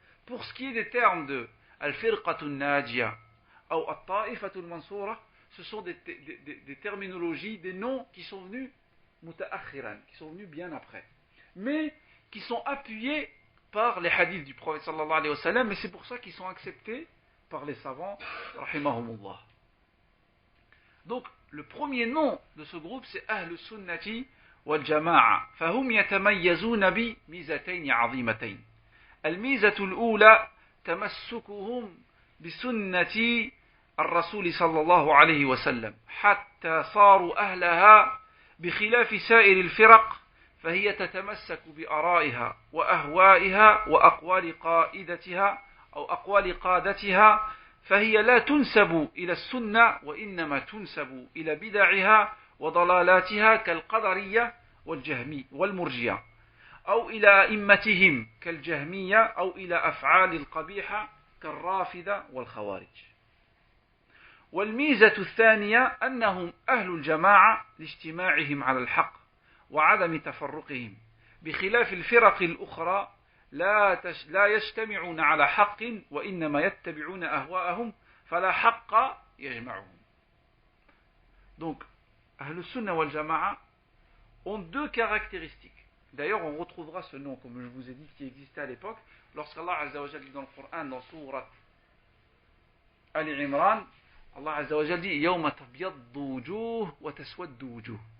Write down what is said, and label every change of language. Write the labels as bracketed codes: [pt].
[fr] Pour ce qui est des termes de Al-Firqatu Najia ou Al-Ta'ifatu Al-Mansoura, ce sont des terminologies, des noms qui sont venus muta'akhiran, qui sont venus bien après, mais qui sont appuyés par les hadiths du prophète sallallahu alayhi wa sallam, et c'est pour ça qu'ils sont acceptés par les savants, rahimahumullah. Donc, le premier nom de ce groupe, c'est Ahl Sunnati wal Jama'a. [ar] فهم يتميزون بميزتين عظيمتين. الميزة الأولى تمسكهم بسنة الرسول صلى الله عليه وسلم حتى صاروا أهلها بخلاف سائر الفرق فهي تتمسك بآرائها وأهوائها وأقوال قائدتها أو أقوال قادتها فهي لا تنسب إلى السنة وإنما تنسب إلى بدعها وضلالاتها كالقدرية والجهمي والمرجية أو إلى أئمتهم كالجهمية أو إلى أفعال القبيحة كالرافضة والخوارج. والميزة الثانية أنهم أهل الجماعة لاجتماعهم على الحق وعدم تفرقهم بخلاف الفرق الأخرى لا يجتمعون على حق وإنما يتبعون أهواءهم فلا حق يجمعهم. [fr] Donc, Ahl Sunnah wal Jama'a ont deux caractéristiques. D'ailleurs, on retrouvera ce nom, comme je vous ai dit, qui existait à l'époque, lorsqu'Allah Azza wa Jalla dit dans le Coran, dans Sourate Ali Imran, Allah Azza wa Jalla dit [ar] Yawma tabyaddu wujuh wa taswaddu wujuh.